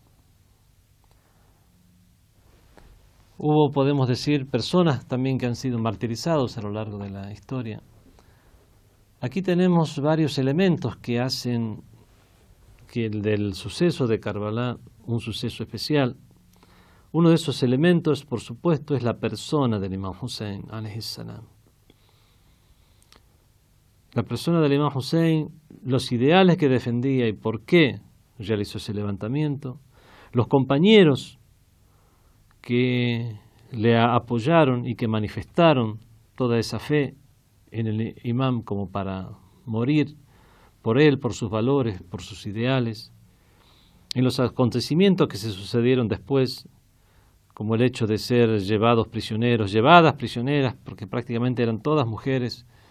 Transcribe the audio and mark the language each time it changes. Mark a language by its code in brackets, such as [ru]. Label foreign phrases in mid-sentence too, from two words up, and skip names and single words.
[es] Hubo, podemos decir, personas también que han sido martirizados a lo largo de la historia. Aquí tenemos varios elementos que hacen que el del suceso de Karbala un suceso especial. Uno de esos elementos, por supuesto, es la persona del imam Hussein [ar] عليه السلام. [es] La persona del imam Hussein, los ideales que defendía y por qué realizó ese levantamiento, los compañeros que le apoyaron y que manifestaron toda esa fe en el imam como para morir por él, por sus valores, por sus ideales, en los acontecimientos que se sucedieron después, como el hecho de ser llevadas prisioneras, porque prácticamente eran todas mujeres